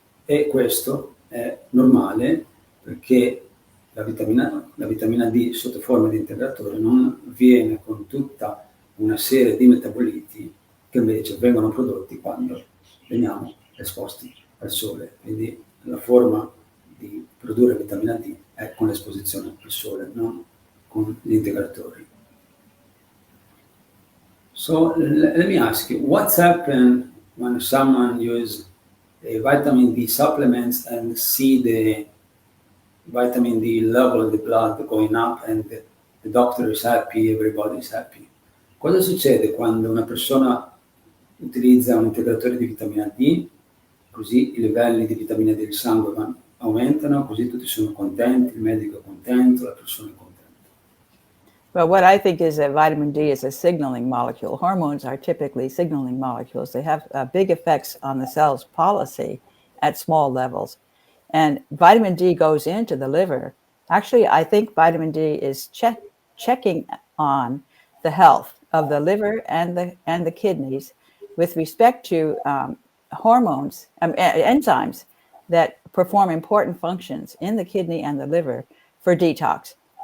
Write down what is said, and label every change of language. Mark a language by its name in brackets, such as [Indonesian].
[Italian] E questo è normale perché la vitamina D sotto forma di integratore non viene con tutta una serie di metaboliti che invece vengono prodotti quando veniamo esposti al sole. Quindi la forma di produrre vitamina D è con l'esposizione al sole, non con gli integratori. [English] So let me ask you, what's happened when someone uses a vitamin D supplements and see the vitamin D level in the blood going up and the doctor is happy, everybody is happy? [Italian] Cosa succede quando una persona utilizza un integratore di vitamina D, così i livelli di vitamina D del sangue aumentano, così tutti sono contenti, il medico è contento, la persona è contenta? [English] Well, what I think is that vitamin D is a signaling molecule. Hormones are typically signaling molecules. They have big effects on the cell's policy at small levels. And vitamin D goes into the liver. Actually, I think vitamin D is checking on the health of the liver and the kidneys with respect to hormones, enzymes that perform important functions in the kidney and the liver for detox.